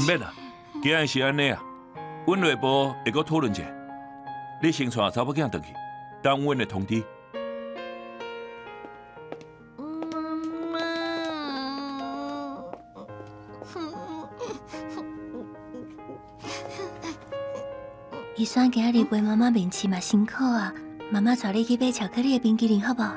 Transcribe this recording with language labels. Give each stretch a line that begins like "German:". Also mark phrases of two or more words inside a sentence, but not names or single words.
Min Nan Chinese: 唔免啦，既然是安尼啊，阮内部会阁讨论者，你先带查某囝回去，等阮的通知。医生今日陪妈妈面试嘛辛苦啊，妈妈带你去买巧克力的冰淇淋好不好？